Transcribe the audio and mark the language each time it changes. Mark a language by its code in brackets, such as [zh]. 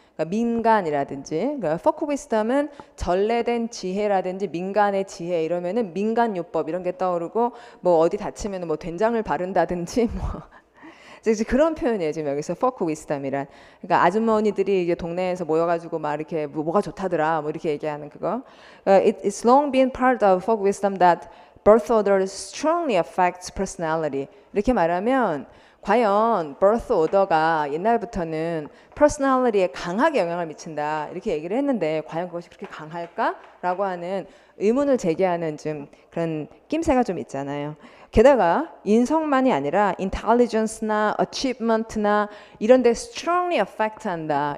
[ko] 그러니까 민간이라든지 그러니까 [en] folk wisdom [ko] 은 전래된 지혜라든지 민간의 지혜 이러면은 민간요법 이런 게 떠오르고 뭐 어디 다치면은 뭐 된장을 바른다든지 뭐 이제 그런 표현이에요. 지금 여기서 [en] folk wisdom [ko] 이란. 그러니까 아주머니들이 이제 동네에서 모여가지고 막 이렇게 뭐가 좋다더라 뭐 이렇게 얘기하는 그거. [en] It's long been part of folk wisdom that birth order strongly affects personality. [ko] 이렇게 말하면 과연 [en] birth order [ko] 가 옛날부터는 personality에 강하게 영향을 미친다 이렇게 얘기를 했는데 과연 그것이 그렇게 강할까라고 하는 의문을 제기하는 좀 그런 낌새가 좀 있잖아요. 게다가 인성만이 아니라 intelligence나 achievement나 이런 데 [en] strongly affect [ko] 한다.